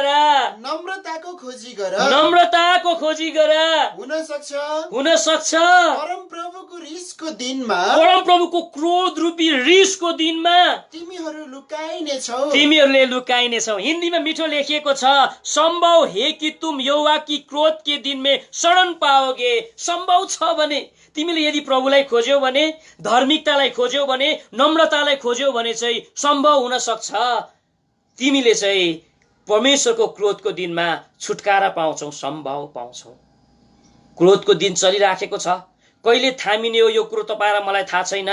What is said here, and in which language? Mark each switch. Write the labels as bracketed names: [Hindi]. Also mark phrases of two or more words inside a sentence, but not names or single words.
[Nepali] नम्रताको खोजी गर, नम्रताको खोजी गर। हुन सक्छ परम प्रभुको रिसको दिनमा, परम प्रभुको क्रोध रूपी रिसको दिनमा तिमीहरू लुकाइनेछौ, तिमीहरूले लुकाइनेछौ। हिन्दीमा मिठो लेखिएको छ, [Hindi] सम्भव है कि तुम यहोवा की क्रोध के दिन में शरण पाओगे। [Nepali] सम्भव छ भने तिमीले यदि प्रभुलाई खोज्यौ भने, धार्मिकतालाई खोज्यौ भने, नम्रतालाई खोज्यौ भने चाहिँ सम्भव हुन सक्छ तिमीले चाहिँ परमेश्वरको क्रोधको दिनमा छुटकारा पाउँछौ, सम्भव पाउँछौ। क्रोधको दिन चलिराखेको छ, कहिले थामिने हो यो कुरो तपाईँ र मलाई थाहा छैन।